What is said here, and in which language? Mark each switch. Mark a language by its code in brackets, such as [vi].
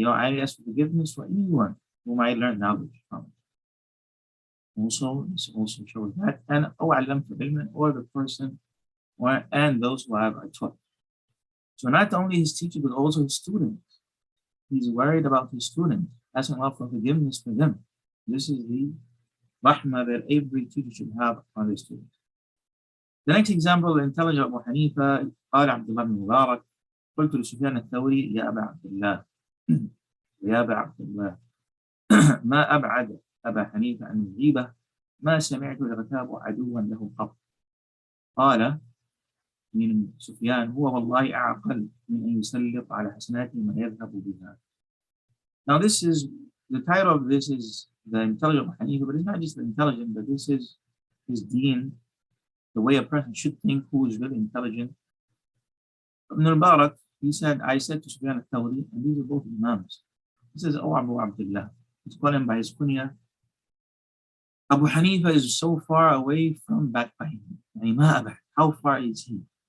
[en] I ask for forgiveness for anyone whom I learned knowledge from. Also, this also shows that, and [ar] أَوْعَلَّمْتُ الْعِلْمَ, [en] or the person, and those who have taught. So not only his teacher, but also his students. He's worried about his students, asking Allah for forgiveness for them. This is the rahmah that every teacher should have on their students. The next example, the intelligent Abu Hanifa, [ar] قال عبد الله بن مبارك, قلت لسفيان الثوري يا أبا عبد الله يا أبا عبد الله ما أبعد أبا حنيفة عن الغيبة ما سمعت يغتاب عدوا له قط. قال من سفيان هو والله أعقل من أن يسلط على حسناته ما يذهب بها. [en] Now this is, the title of this is the intelligent Abu Hanifa, but it's not just the intelligent, but this is his deen, the way a person should think who is really intelligent. Ibn al-Mubarak, he said, I said to Sufyan al-Thawri, and these are both Imams. He says, Oh Abu Abdullah, let's call him by his kunya. Abu Hanifa is so far away from backbiting. How far is he?